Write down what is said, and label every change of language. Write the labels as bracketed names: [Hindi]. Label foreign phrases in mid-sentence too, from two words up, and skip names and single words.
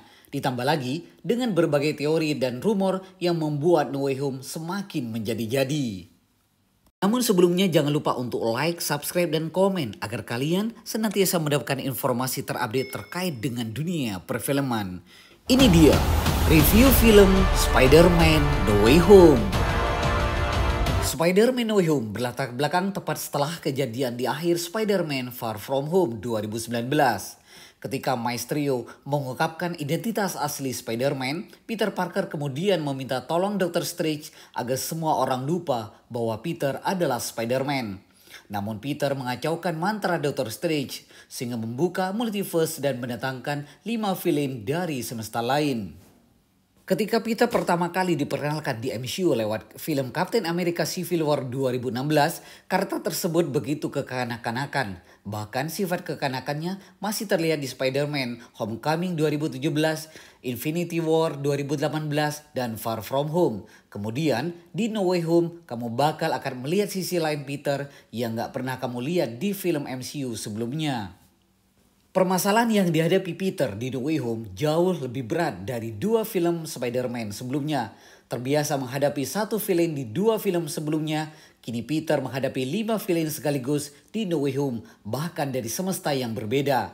[Indonesian] Ditambah lagi dengan berbagai teori dan rumor yang membuat No Way Home semakin menjadi-jadi. Namun sebelumnya jangan lupa untuk [English] like, subscribe, [Indonesian] dan komen agar kalian senantiasa mendapatkan informasi terupdate terkait dengan dunia perfilman. Ini dia review film Spider-Man No Way Home. Spider-Man No Way Home berlatar belakang tepat setelah kejadian di akhir Spider-Man Far From Home 2019. Ketika Mysterio mengungkapkan identitas asli Spider-Man, Peter Parker kemudian meminta tolong Dr. Strange agar semua orang lupa bahwa Peter adalah Spider-Man. Namun Peter mengacaukan mantra Dr. Strange sehingga membuka multiverse dan mendatangkan 5 villain dari semesta lain. Ketika Peter pertama kali diperkenalkan di MCU lewat film Captain America Civil War 2016, karakter tersebut begitu kekanak-kanakan. Bahkan sifat kekanakannya masih terlihat di Spider-Man Homecoming 2017, Infinity War 2018, dan Far From Home. Kemudian di No Way Home, kamu bakal akan melihat sisi lain Peter yang gak pernah kamu lihat di film MCU sebelumnya. Permasalahan yang dihadapi Peter di No Way Home jauh lebih berat dari 2 film Spider-Man sebelumnya. Terbiasa menghadapi 1 villain di 2 film sebelumnya, kini Peter menghadapi 5 villain sekaligus di No Way Home, bahkan dari semesta yang berbeda.